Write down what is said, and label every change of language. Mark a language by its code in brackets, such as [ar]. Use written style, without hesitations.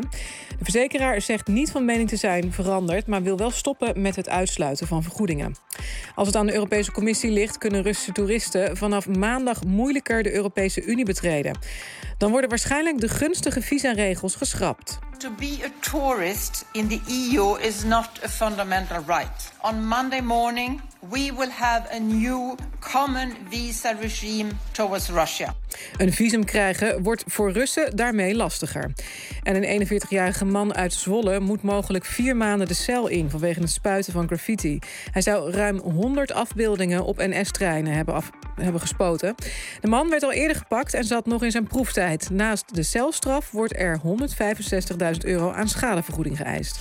[nl] De verzekeraar zegt niet van mening te zijn veranderd, maar wil wel stoppen met het uitsluiten van vergoedingen. Als het aan de Europese Commissie ligt, kunnen Russische toeristen vanaf maandag moeilijker de Europese Unie betreden. Dan worden waarschijnlijk de gunstige visa-regels geschrapt. [en] To be a tourist in the EU is not a fundamental right. On Monday morning, we will have a new common visa regime towards Russia. [nl] Een visum krijgen wordt voor Russen daarmee lastiger. En een 41-jarige man uit Zwolle moet mogelijk 4 maanden de cel in vanwege het spuiten van graffiti. Hij zou ruim 100 afbeeldingen op NS-treinen hebben gespoten. De man werd al eerder gepakt en zat nog in zijn proeftijd. Naast de celstraf wordt er €165.000 aan schadevergoeding geëist.